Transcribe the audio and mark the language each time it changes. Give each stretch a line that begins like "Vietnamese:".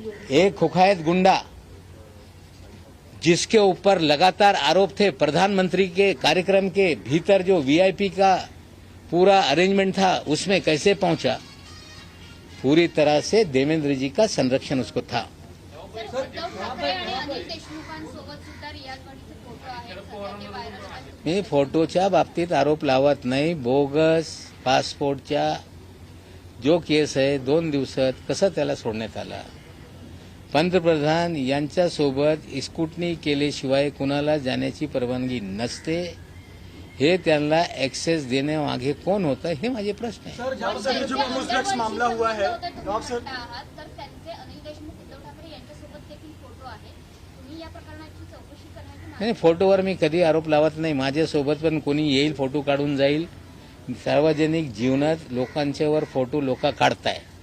Hindi: एक कुख्यात गुंडा जिसके ऊपर लगातार आरोप थे, प्रधानमंत्री के कार्यक्रम के भीतर जो वीआईपी का पूरा अरेंजमेंट था उसमें कैसे पहुंचा। पूरी तरह से देवेंद्र जी का संरक्षण उसको था।
Marathi: उद्धव ठाकरे आणि अनिल देशमुखांसोबत सुद्धा रियाज भाटीचे फोटो आहेत सध्या ते व्हायरल आहेत. मी फोटोच्या बाबतीत आरोप लावत नाही. बोगस पासपोर्टच्या जो केस आहे 2 दिवसात कसं त्याला सोडण्यात आला. पंतप्रधान यांच्यासोबत स्कूटनी केल्याशिवाय कुणाला जाण्याची परवानगी नसते. हे त्यांना ऍक्सेस देण्यामागे कोण होतं हे माझे प्रश्न आहे.
Hindi: सर, ज्याबद्दल जो ड्रग्स मामला हुआ है,
Marathi: नवाब सर तर त्यांचे अनिल देशमुख उद्धव ठाकरे यांच्यासोबत देखील फोटो आहेत. तुम्ही या प्रकरणाची चौकशी करण्याची नाही, फोटोवर मी कधी आरोप लावत नाही. माझ्यासोबत पण कोणी येईल, फोटो काढून जाईल. सार्वजनिक जीवनात लोकांच्यावर फोटो लोक काढताय.